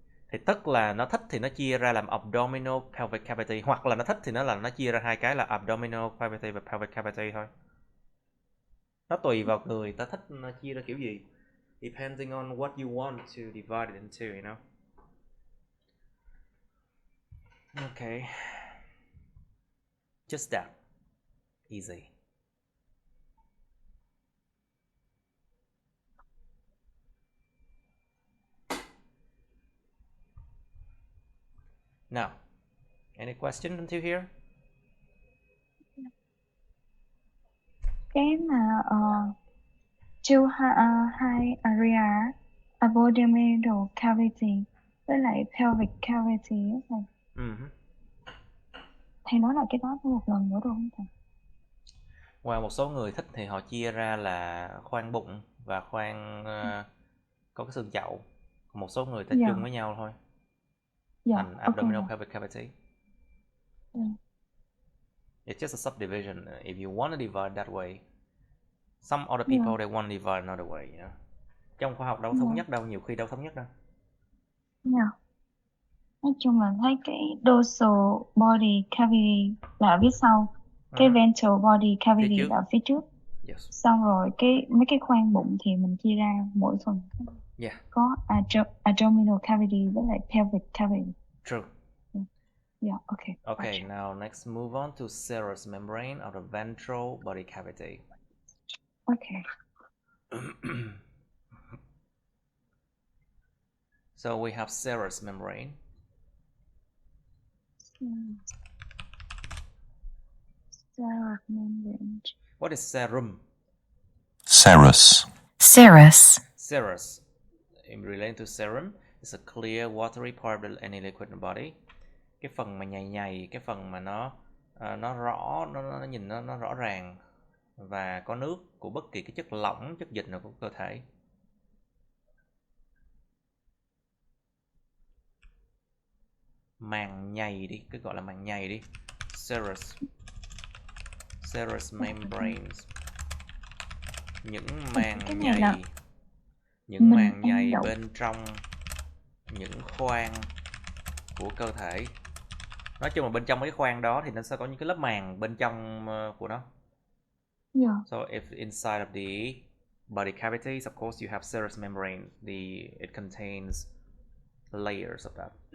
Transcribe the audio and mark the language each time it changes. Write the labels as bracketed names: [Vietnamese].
[Vietnamese] Thì tức là nó thích thì nó chia ra làm abdominal pelvic cavity, hoặc là nó thích thì nó chia ra hai cái là abdominal cavity và pelvic cavity thôi. Nó tùy vào người ta thích chia ra kiểu gì. [English] Depending on what you want to divide it into, you know. Okay. Just that. Easy. Now, any question until here? [Vietnamese] Cái mà hai area abdominal cavity với lại pelvic cavity á thầy. Thầy nói lại cái đó một lần nữa được không thầy? Ngoài một số người thích thì họ chia ra là khoang bụng và khoang có cái xương chậu. Một số người ta chung với nhau thôi. Thành abdominal pelvic cavity. [English] It's just a subdivision. If you want to divide that way, some other people they want to divide another way, you know. [Vietnamese] Trong khoa học đâu thống nhất đâu, nhiều khi đâu thống nhất đâu. Nói chung là thấy cái dorsal body cavity là ở phía sau, cái ventral body cavity là ở phía trước. [English] Yes. [Vietnamese] Xong rồi mấy cái khoang bụng thì mình chia ra mỗi phần. Có abdominal cavity với lại pelvic cavity. [English] True. Yeah, okay. Okay, now next move on to serous membrane of the ventral body cavity. Okay. So we have serous membrane. Serous membrane. What is serum? Serous. Serous. In relation to serum, it's a clear watery part of any liquid in the body. [Vietnamese] Cái phần mà nhầy, cái phần mà nó rõ, nó nhìn nó rõ ràng và có nước của bất kỳ cái chất lỏng, chất dịch nào của cơ thể. Màng nhầy đi, cứ gọi là màng nhầy đi. Serous membranes. Những màng nhầy. Những màng nhầy bên trong những khoang của cơ thể. Nói chung là bên trong mấy cái khoang đó thì nó sẽ có những cái lớp màng bên trong của nó. [English] So if inside of the body cavities, of course you have serous membrane. It contains layers of that.